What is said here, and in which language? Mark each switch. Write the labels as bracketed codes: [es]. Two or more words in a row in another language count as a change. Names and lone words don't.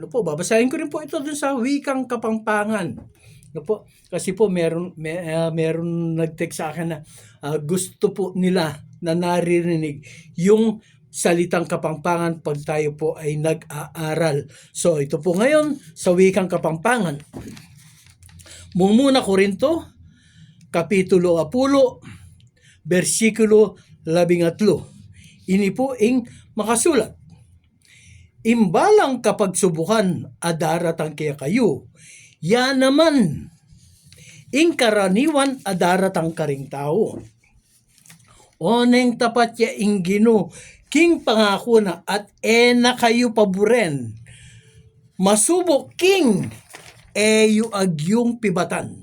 [tl] Babasahin ko rin po ito dun sa wikang Kapampangan. Kasi po meron nag-text sa akin na gusto po nila na naririnig yung salitang Kapampangan pag tayo po ay nag-aaral. So ito po ngayon sa wikang Kapampangan. Muna Korinto, Kapitulo 10, versikulo 13. [pam] Ini po ing makasulat. Imbalang kapag subukan adaratang kaya kayo, yan naman ing karaniwan adaratang karing tao. Oneng tapat ya ing Ginoo king pangako na at na kayo paboren masubok king yu agyong pibatan.